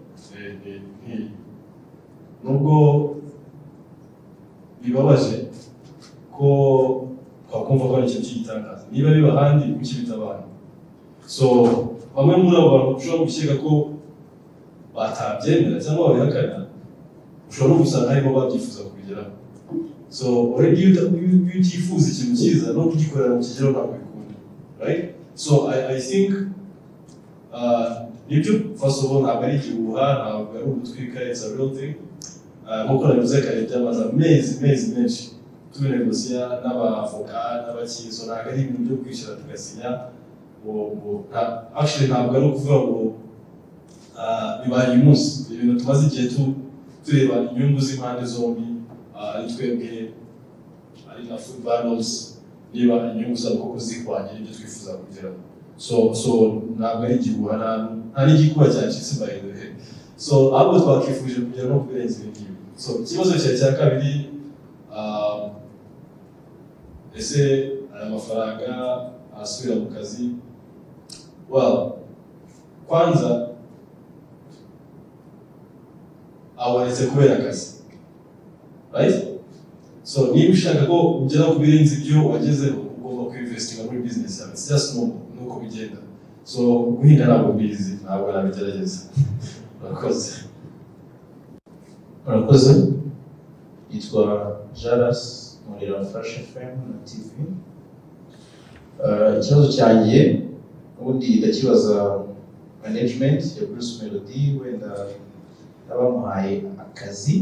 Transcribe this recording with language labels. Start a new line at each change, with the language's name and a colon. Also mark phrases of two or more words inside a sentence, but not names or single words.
Kinyarwanda: Nubwo bibabaje ko twakumva ko ari ikintu cy'igitangaza, niba biba ahandi ukibita abantu. So bamwe muri abo bantu ushobora gushyira ko batabyemera cyangwa babihakana, ushobora no gusanga harimo babyifuza kubigeraho.
English: So already you
Kinyarwanda: utifuza ikintu cyiza no kugikorera mu kigero ntabwo bikunda,
English: right? So I think
Kinyarwanda: nibyo
English: first of all
Kinyarwanda: ntabwo ari igihuha, ntabwo ari ugutwika,
English: it's a real thing.
Kinyarwanda: Nk'uko nabivuze kare byamaze amezi menshi tunegosiya n'abavoka n'abaki, so ntabwo ari ibintu byo kwishyura tugasinya. Actually ntabwo ari ukuvuga ngo bibaye uyu munsi, ibintu tumaze igihe tureba inyungu z'impande zombi, ari twebwe ari na FOODBUNDLES, niba inyungu zabo koko zikwanye ibyo twifuza kugeraho. So ntabwo ari igihuha, nta n'igikuba cyacitse
English: by the way.
Kinyarwanda: So ahubwo twakifuje kugera no kubirenza ibi ngibi. So ikibazo cya kabiri, ese aya mafaranga asubira mu kazi? Well, kwanza abonetse kubera akazi,
English: right?
Kinyarwanda: So niba ushaka ko ugera ku birenze ibyo wagezeho, ugomba kwinvestinga muri business yawe.
English: It's just
Kinyarwanda: nuko bigenda. So guhinga ntabwo bizi, ntabwo nabigerageza. Murakoze. Yitwa Jaras, nkorera Fresh FM na TV. Ikibazo cyanjye ubundi ndakibaza management ya Bruce Melody, wenda abamuhaye akazi.